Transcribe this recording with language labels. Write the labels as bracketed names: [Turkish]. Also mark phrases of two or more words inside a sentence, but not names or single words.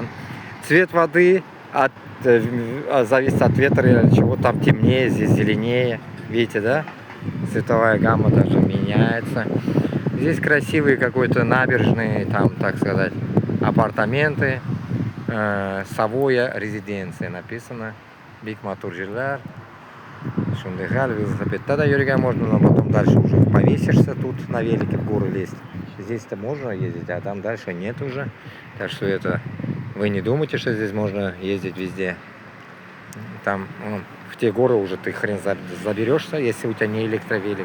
[Russian] Цвет воды зависит от ветра или чего, там темнее, здесь зеленее. Видите, да? Цветовая гамма даже меняется. Здесь красивые какой-то набережные, там, так сказать, апартаменты. Savoya резиденция написано. [Uzbek] Big motor жилар. Shunday hal велосипедda da yurgan [Russian] можно, но потом дальше уже повесишься тут на велике в горы лезть. Здесь-то можно ездить, а там дальше нет уже. Так что это вы не думайте, что здесь можно ездить везде. Там в те горы уже ты хрен заберешься, если у тебя не электровелик.